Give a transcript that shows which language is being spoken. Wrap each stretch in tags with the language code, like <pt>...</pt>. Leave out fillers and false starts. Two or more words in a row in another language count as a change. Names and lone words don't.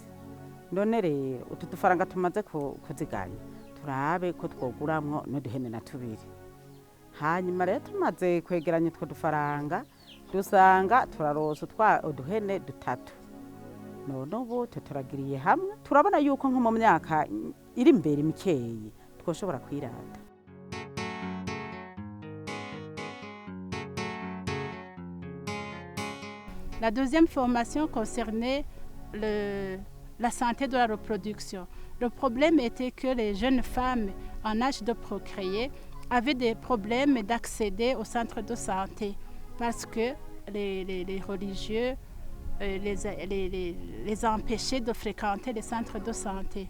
<rn>None rero utu dufaranga tumaze kuziganya turabe ko twoguramwo n'uduhene na tubiri. Hanyuma rero tumaze kwegeranya utwo dufaranga dusanga turarosa uduhene 3. None ubu turagiriye hamwe turabona yuko nko mu myaka iri imbere mikeyi twoshobora kwirata.</rn> <fr>La deuxième formation concernait la santé de la reproduction. Le problème était que les jeunes femmes en âge de procréer avaient des problèmes d'accéder au centre de santé parce que les religieux les empêchaient de fréquenter les centres de santé.</fr>